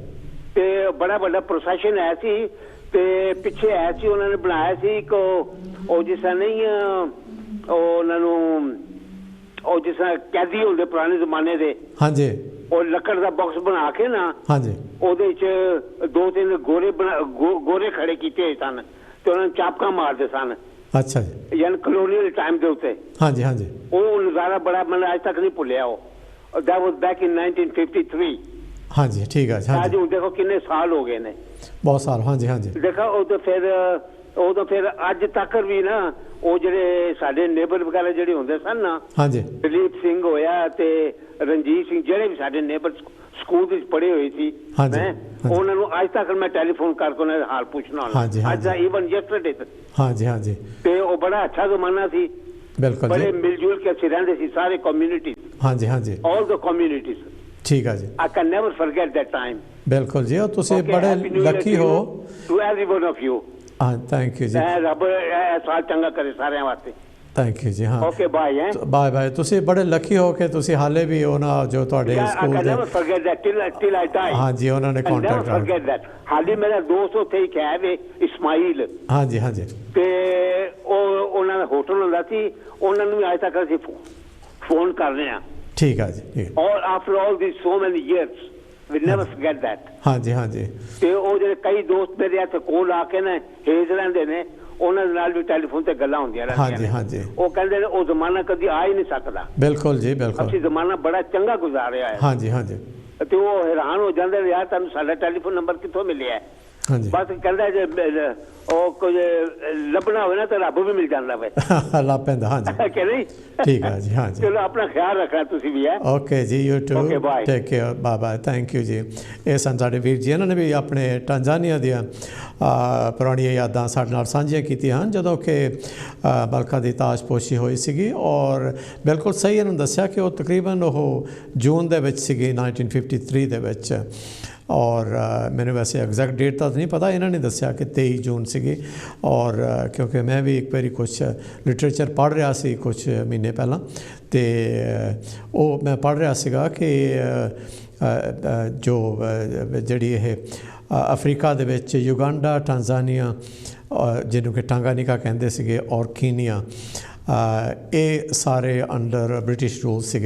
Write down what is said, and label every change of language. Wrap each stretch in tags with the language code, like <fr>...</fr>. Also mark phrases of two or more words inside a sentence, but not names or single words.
<pa>ਤੇ ਬੜਾ ਵੱਡਾ ਪ੍ਰੋਸੈਸ਼ਨ ਆਇਆ ਸੀ ਤੇ ਪਿੱਛੇ ਆਇਆ ਸੀ ਉਹਨਾਂ ਨੇ ਬਣਾਇਆ ਸੀ ਇੱਕ ਉਹ ਜਿਸ ਤਰ੍ਹਾਂ ਨਹੀਂ ਉਹਨਾਂ ਨੂੰ ਉਹ ਜਿਸ ਤਰ੍ਹਾਂ ਕੈਦੀ ਹੁੰਦੇ ਪੁਰਾਣੇ ਜ਼ਮਾਨੇ ਦੇ।</pa> <hi>हाँ जी</hi> <pa>ਉਹ ਲੱਕੜ ਦਾ ਬਾਕਸ ਬਣਾ ਕੇ ਨਾ</pa> <hi>हाँ जी</hi> <pa>ਉਹਦੇ 'ਚ 2-3 ਗੋਰੇ ਖੜੇ ਕੀਤੇ ਹੋਏ ਸਨ ਤੇ ਉਹਨਾਂ ਨੂੰ ਚਾਪਕਾਂ ਮਾਰਦੇ ਸਨ।</pa> <hi>अच्छा जी</hi> <pa>ਯਾਨੀ</pa> <en>colonial time</en> <pa>ਦੇ ਉੱਤੇ।</pa> <hi>हाँ जी</hi> <pa>ਉਹ ਨਜ਼ਾਰਾ ਬੜਾ ਮੈਨੂੰ ਅੱਜ ਤੱਕ ਨਹੀਂ ਭੁੱਲਿਆ ਉਹ।</pa> <en>that was back in 1953।</en> <hi>हाँ जी ठीक है हाँ</hi> <pa>ਅੱਜ ਦੇਖੋ ਕਿੰਨੇ ਸਾਲ ਹੋ ਗਏ ਨੇ</pa> <hi>बहुत साल। हाँ जी</hi> <pa>देखो ਉਹ ਤਾਂ ਫਿਰ ਅੱਜ ਤੱਕ ਵੀ ਨਾ ਉਹ ਜਿਹੜੇ ਸਾਡੇ ਨੇਬਰ ਵਗੈਰਾ ਜਿਹੜੇ ਹੁੰਦੇ ਸਨ ਨਾ।</pa> <hi>हाँ जी</hi> <pa>ਦਲੀਪ ਸਿੰਘ ਹੋਇਆ ਤੇ ਰਣਜੀਤ ਸਿੰਘ ਜਿਹੜੇ ਵੀ ਸਾਡੇ ਨੇਬਰ ਸਕੂਲ ਵਿੱਚ ਪੜ੍ਹੇ ਹੋਏ ਸੀ ਮੈਂ ਉਹਨਾਂ ਨੂੰ ਅੱਜ ਤੱਕ ਮੈਂ ਟੈਲੀਫੋਨ ਕਰਕੇ ਉਹਨਾਂ ਦਾ ਹਾਲ ਪੁੱਛਣਾ ਅੱਜ ਦਾ</pa> <en>even yesterday.</en> <hi>हाँ जी</hi> <pa>ਤੇ ਉਹ ਬੜਾ ਅੱਛਾ ਜ਼ਮਾਨਾ ਸੀ। ਬਿਲਕੁਲ ਬੜੇ ਮਿਲ ਜੁਲ ਕੇ ਅਸੀਂ ਰਹਿੰਦੇ ਸੀ ਸਾਰੇ ਕਮਿਊਨਿਟੀ।</pa> <hi>हाँ जी</hi> <en>all the communities।</en> <hi>ठीक है जी</hi> <en>I can never forget that time।</en> <pa>ਬਿਲਕੁਲ ਜੀ ਔਰ ਤੁਸੀਂ ਬੜੇ ਲੱਕੀ ਹੋ।</pa> <en>To every one of you।</en> <hi>हाँ</hi> <en>thank you</en> <hi>जी।</hi> <pa>ਰੱਬ ਸਾਲ ਚੰਗਾ ਕਰੇ ਸਾਰਿਆਂ ਵਾਸਤੇ।</pa> <en>thank you</en> <hi>जी हाँ</hi> <en>okay bye</en> <pa>ਬਾਏ ਤੁਸੀਂ ਬੜੇ ਲੱਕੀ ਹੋ ਕੇ ਤੁਸੀਂ ਹਾਲੇ ਭੀ ਹੋ ਨਾ ਜੋ ਤੁਹਾਡੇ ਸਕੂਲ ਦੇ।</pa> <en>I can never forget that till I die।</en> <hi>हाँ जी</hi> <pa>ਉਹਨਾਂ ਨੇ ਕੰਟੈਕਟ</pa> <en>never forget that।</en> <pa>ਹਾਲੇ ਮੇਰਾ ਦੋਸਤ ਉੱਥੇ ਹੀ ਹੈ ਵੇ ਇਸਮਾਈਲ।</pa> <hi>हाँ जी</hi> <pa>ਤੇ ਉਹ ਉਹਨਾਂ ਦਾ ਹੋਟਲ ਹੁੰਦਾ ਸੀ ਉਹਨਾਂ ਨੂੰ ਅੱਜ ਤੱਕ ਅਸੀਂ ਫੋਨ ਕਰ ਰਹੇ ਹਾਂ।</pa> <hi>ठीक है जी</hi> <en>और after all these so many years we never forget that।</en> <hi>हाँ जी</hi> <pa>ਤੇ ਉਹ ਜਿਹੜੇ ਕਈ ਦੋਸਤ ਮੇਰੇ ਇੱਥੇ ਕੋਲ ਆ ਕੇ ਨੇ ਹੇਜ ਰਹਿੰਦੇ ਨੇ ਉਹਨਾਂ ਦੇ ਨਾਲ ਵੀ ਟੈਲੀਫੋਨ ਤੇ ਗੱਲਾਂ ਹੁੰਦੀਆਂ ਰਹਿੰਦੀਆਂ ਨੇ।</pa> <hi>हाँ जी</hi> <pa>ਉਹ ਕਹਿੰਦੇ ਨੇ ਉਹ ਜ਼ਮਾਨਾ ਕਦੀ ਆ ਹੀ ਨਹੀਂ ਸਕਦਾ। ਬਿਲਕੁਲ ਜੀ ਬਿਲਕੁਲ ਅਸੀਂ ਜ਼ਮਾਨਾ ਬੜਾ ਚੰਗਾ ਗੁਜ਼ਾਰਿਆ ਹੈ।</pa> <hi>हाँ जी</hi> <pa>ਤੇ ਉਹ ਹੈਰਾਨ ਹੋ ਜਾਂਦੇ ਨੇ ਯਾਰ ਤੁਹਾਨੂੰ ਸਾਡਾ ਟੈਲੀਫੋਨ ਨੰਬਰ ਕਿੱਥੋਂ ਮਿਲਿਆ।</pa> <hi>हाँ जी</hi> <pa>ਬਸ ਕਹਿੰਦਾ ਜੇ ਉਹ ਕੁਝ ਲੱਭਣਾ ਹੋਵੇ ਨਾ ਤਾਂ ਰੱਬ ਵੀ ਮਿਲ ਜਾਂਦਾ ਵੇ। ਲੱਭ ਪੈਂਦਾ।</pa> <hi>हाँ जी</hi> <pa>ਕਿ ਨਹੀਂ</pa> <hi>ठीक है जी हाँ जी</hi> <pa>ਚਲੋ ਆਪਣਾ ਖਿਆਲ ਰੱਖਣਾ ਤੁਸੀਂ ਵੀ ਹੈ।</pa> <en>okay ji you too bye। take care bye thank you</en> <pa>जी। ਇਹ ਸਨ ਸਾਡੇ ਵੀਰ ਜੀ ਇਹਨਾਂ ਨੇ ਵੀ ਆਪਣੇ ਟਾਂਜ਼ਾਨੀਆ ਦੀਆਂ ਪੁਰਾਣੀਆਂ ਯਾਦਾਂ ਸਾਡੇ ਨਾਲ ਸਾਂਝੀਆਂ ਕੀਤੀਆਂ ਹਨ ਜਦੋਂ ਕਿ ਬਲਖਾ ਦੀ ਤਾਜਪੋਸ਼ੀ ਹੋਈ ਸੀਗੀ ਔਰ ਬਿਲਕੁਲ ਸਹੀ ਇਹਨਾਂ ਦੱਸਿਆ ਕਿ ਉਹ ਤਕਰੀਬਨ ਉਹ ਜੂਨ ਦੇ ਵਿੱਚ ਸੀਗੀ 1953 ਦੇ ਵਿੱਚ</pa> <hi>और मैंने वैसे</hi> <en>exact date</en> <pa>ਤਾਂ ਨਹੀਂ ਪਤਾ, ਇਹਨਾਂ ਨੇ ਦੱਸਿਆ ਕਿ 23 ਜੂਨ ਸੀਗੀ। ਔਰ ਕਿਉਂਕਿ ਮੈਂ ਵੀ ਇੱਕ ਵਾਰੀ ਕੁਛ ਲਿਟਰੇਚਰ ਪੜ੍ਹ ਰਿਹਾ ਸੀ ਕੁਛ ਮਹੀਨੇ ਪਹਿਲਾਂ, ਅਤੇ ਉਹ ਮੈਂ ਪੜ੍ਹ ਰਿਹਾ ਸੀਗਾ ਕਿ ਜੋ ਜਿਹੜੀ ਇਹ ਅਫਰੀਕਾ ਦੇ ਵਿੱਚ ਯੂਗਾਂਡਾ, ਟਾਂਜ਼ਾਨੀਆ, ਜਿਹਨੂੰ ਕਿ ਟਾਂਗਾਨੀਕਾ ਕਹਿੰਦੇ ਸੀਗੇ, ਔਰ ਕੀਨੀਆ, ਇਹ ਸਾਰੇ</pa> <en>under British rule</en> <pa>ਸੀਗੇ।</pa>